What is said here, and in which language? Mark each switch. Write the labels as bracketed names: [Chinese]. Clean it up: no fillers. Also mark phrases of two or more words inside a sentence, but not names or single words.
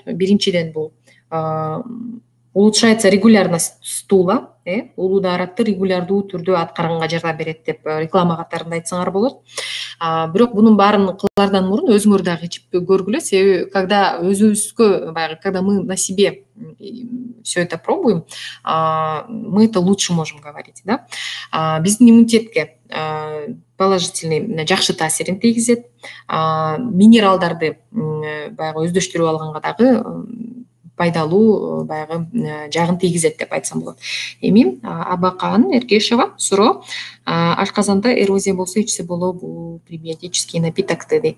[Kyrgyz] Биринчиден бул [Russian] улучшается регулярность стула, [Kyrgyz] уулу-daarатты регулярдуу түрдө аткарганга жардам берет деп реклама катарында айтсаңар болот. Бирок бунун баарын кылардан мурун өзүңөр дагы ичип көргүлө. Себеби когда өзүбүзгө баягы, [Russian] когда мы на себе все это пробуем, мы это лучше можем говорить, да. [Kyrgyz] Биздин иммунитетке положительный, жакшы таасирин тийгизет. Минералдарды баягы өздөштүрүп алганга дагы пайдалуу баягы жагын тийгизет деп айтсам болот. Эми Абакан Эркешова суроо: ашказанда эрозия болсо ичсе болобу [Russian] пребиотический напитокты [Kyrgyz] дейт.